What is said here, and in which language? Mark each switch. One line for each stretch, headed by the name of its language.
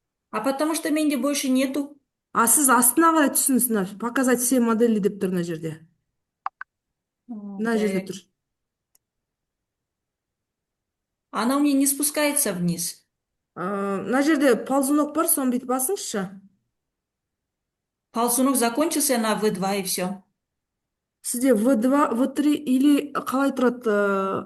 Russian: А потому что менде больше нету.
Kazakh: Сіз астына қарай түсіңіз,
Russian: показать все модели
Kazakh: деп тұр мына жерде. Мына жерде тұр.
Russian: Она у меня не спускается вниз.
Kazakh: Мына жерде ползунок бар, соны бүйтіп басыңызшы.
Russian: Ползунок закончился на V2 и все.
Kazakh: Сізде V2, V3
Russian: или
Kazakh: қалай тұрады?